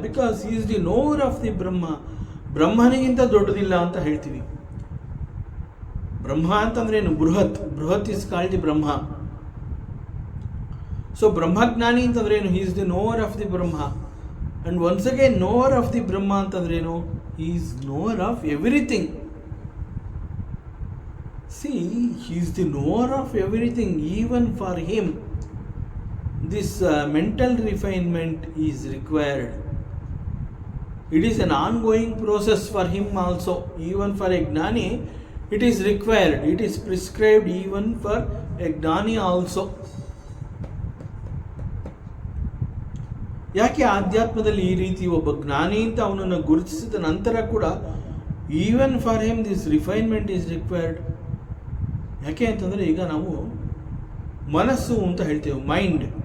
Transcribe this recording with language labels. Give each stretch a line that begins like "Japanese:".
English: Because he is the knower of the Brahma.
Kannada: ಬ್ರಹ್ಮನಿಗಿಂತ ದೊಡ್ಡದಿಲ್ಲ ಅಂತ ಹೇಳ್ತೀವಿ. ಬ್ರಹ್ಮ ಅಂತಂದ್ರೆ ಏನು?
English: Brihat is called the Brahma. So
Kannada: ಬ್ರಹ್ಮಜ್ಞಾನಿ ಅಂತಂದ್ರೆ ಏನು?
English: He is the knower of the Brahma. And once again knower of the Brahma
Kannada: ಅಂತಂದ್ರೆ ಏನು?
English: He is knower of everything. See, he is the knower of everything. Even for him, this mental refinement is required. It is an ongoing process for him also. Even for a gnani, it is required. It is prescribed even for a gnani also.
Kannada: ಯಾಕೆ ಆಧ್ಯಾತ್ಮದಲ್ಲಿ ಈ ರೀತಿ ಒಬ್ಬ ಜ್ಞಾನಿ ಅಂತ ಅವನನ್ನು ಗುರುತಿಸಿದ ನಂತರ ಕೂಡ
English: Even for him this refinement is required?
Kannada: ಯಾಕೆ ಅಂತಂದರೆ ಈಗ ನಾವು ಮನಸ್ಸು ಅಂತ ಹೇಳ್ತೇವೆ, ಮೈಂಡ್.